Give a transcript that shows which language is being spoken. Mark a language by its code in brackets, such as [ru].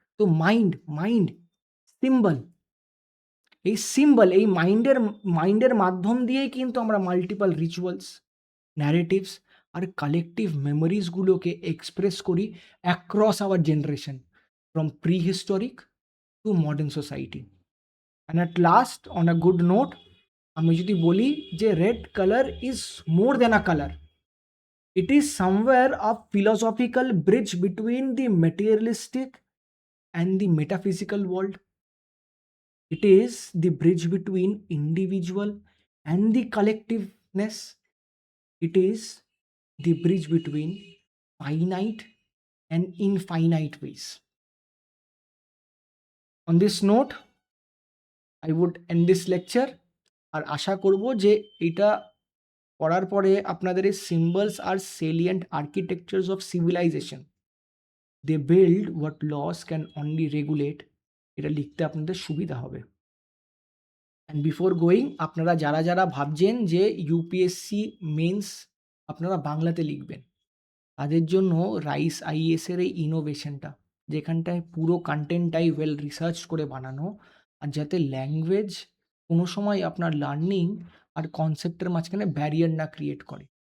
[bn] তো mind symbol, এই symbol এই মাইন্ডের মাধ্যম দিয়েই কিন্তু আমরা মাল্টিপল রিচুয়ালস, ন্যারেটিভস আর কালেকটিভ মেমোরিজগুলোকে এক্সপ্রেস করি [en] Across our generation, from pre historic to modern society. And at last on a good note [bn] আমি যদি বলি যে [en] Red colour is more than a colour, it is somewhere a philosophical bridge between the materialistic and the metaphysical world. It is the bridge between individual and the collectiveness. It is the bridge between finite and infinite ways. On this note, I would end this lecture. [bn] আর আশা করব যে এটা পড়ার পরে আপনাদের এই symbols আর সেলিয়েন্ট আর্কিটেকচার্স of civilisation, [en] they build what laws can only regulate, [bn] এটা লিখতে আপনাদের সুবিধা হবে। [en] and before going, [bn] আপনারা যারা যারা ভাবছেন যে ইউপিএসসি মেন্স আপনারা বাংলাতে লিখবেন, তাদের জন্য রাইস আইএসের এই ইনোভেশনটা, যেখানটায় পুরো কন্টেন্টটাই ওয়েল রিসার্চ করে বানানো, আর যাতে ল্যাঙ্গুয়েজ কোনো সময় আপনার লার্নিং আর কনসেপ্টের মাঝখানে ব্যারিয়ার না ক্রিয়েট করে।